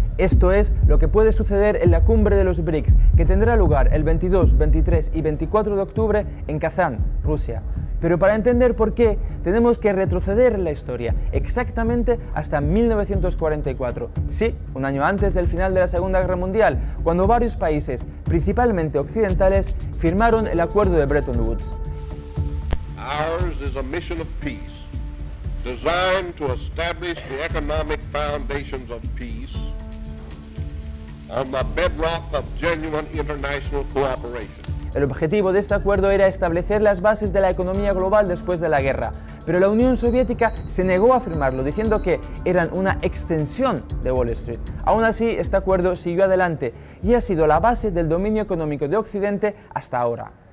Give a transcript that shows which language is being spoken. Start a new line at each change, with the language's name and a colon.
Spanish: Esto es lo que puede suceder en la cumbre de los BRICS, que tendrá lugar el 22, 23 y 24 de octubre en Kazán, Rusia. Pero para entender por qué, tenemos que retroceder en la historia, exactamente hasta 1944. Sí, un año antes del final de la Segunda Guerra Mundial, cuando varios países, principalmente occidentales, firmaron el acuerdo de Bretton Woods.
English: Ours is a mission of peace, designed to establish the economic foundations of peace on the bedrock of genuine international cooperation.
Spanish: El objetivo de este acuerdo era establecer las bases de la economía global después de la guerra, pero la Unión Soviética se negó a firmarlo, diciendo que eran una extensión de Wall Street. Aún así, este acuerdo siguió adelante y ha sido la base del dominio económico de Occidente hasta ahora.